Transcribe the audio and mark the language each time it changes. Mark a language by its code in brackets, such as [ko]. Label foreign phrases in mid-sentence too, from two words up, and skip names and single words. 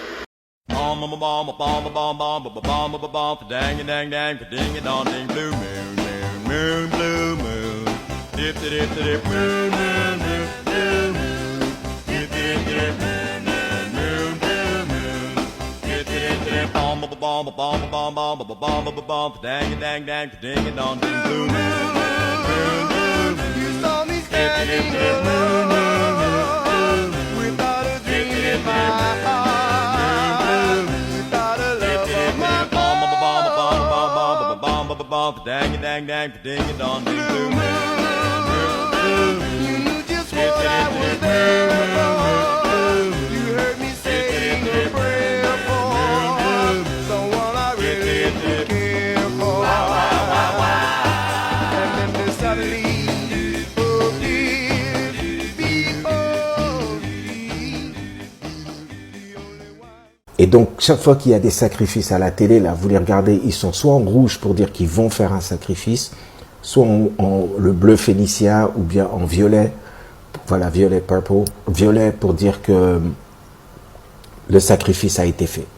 [en] Blue moon, moon, moon, blue moon. Dip, dip, dip, moon, moon, moon, blue moon. Dip, dip, dip, moon, moon, moon, blue moon. Dip, dip, dip, bomb, bomb, bomb, bomb, bomb, bomb, bomb, bomb, dang, dang, dang, ding, and on, ding, blue moon, moon, blue moon. You saw me standing moon, moon, moon, moon, without a dream in my heart, without a love of my bomb, bomb, bomb, bomb, bomb, bomb, bomb, dang, dang, dang, ding, and on, ding, blue moon. You knew just what I was there for. You heard me saying a prayer for someone I really did care for. And then suddenly, [fr] Et donc, chaque fois qu'il y a des sacrifices à la télé, là, vous les regardez, ils sont soit en rouge pour dire qu'ils vont faire un sacrifice, soit en le bleu phénicien ou bien en violet, voilà, violet, purple, violet pour dire que le sacrifice a été fait.